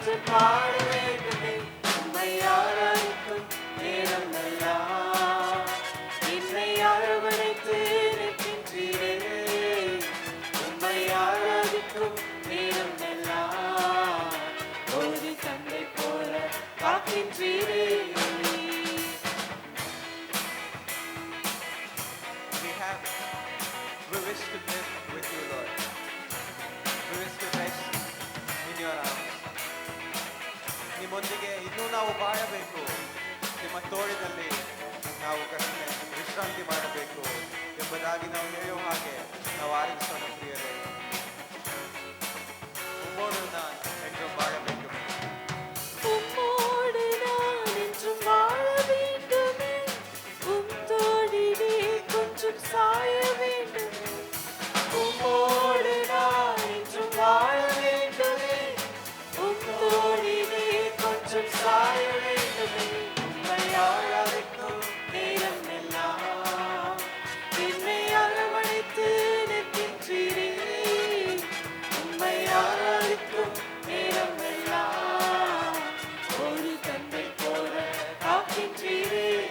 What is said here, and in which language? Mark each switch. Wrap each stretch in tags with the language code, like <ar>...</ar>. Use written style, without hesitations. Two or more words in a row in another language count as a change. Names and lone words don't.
<ta>வாழ வேண்டுமே உம்மை ஆராதிக்கும் நேரம் எல்லாம் என்னை அரவணைத்து நிற்கின்றீரே உம்மை ஆராதிக்கும் நேரம் எல்லாம் ஒரு தந்தை போல காக்கின்றீரே.</ta> <en>We wish to live with you, Lord. We wish to rest in your arms.</en> <kn>ನಿಮ್ಮೊಂದಿಗೆ ಇನ್ನೂ ನಾವು ಬಾಳಬೇಕು, ನಿಮ್ಮ ತೋಳಿನಲ್ಲಿ ನಾವು ವಿಶ್ರಾಂತಿ ಮಾಡಬೇಕು ಎಂಬುದಾಗಿ ನಾವು ಹೇಳುವ ಹಾಗೆ ನಾವು ಆರಂಭಿಸೋಣ ಪ್ರಿಯರೇ.</kn> <ta>உம்மோடு நான் என்றும் வாழ வேண்டும். உம்மோடு நான் என்றும் வாழ வேண்டுமே உம் தோளிலே கொஞ்சம் சாய வேண்டுமே உம்மோடு நான் என்றும் வாழ வேண்டுமே உம் தோளிலே கொஞ்சம் சாய வேண்டுமே உம்மை ஆராதிக்கும் நேரம் எல்லாம் என்னை அரவணைத்து நிற்கின்றீரே உம்மை ஆராதிக்கும் நேரம் எல்லாம் ஒரு தந்தை போல காக்கின்றீரே.</ta>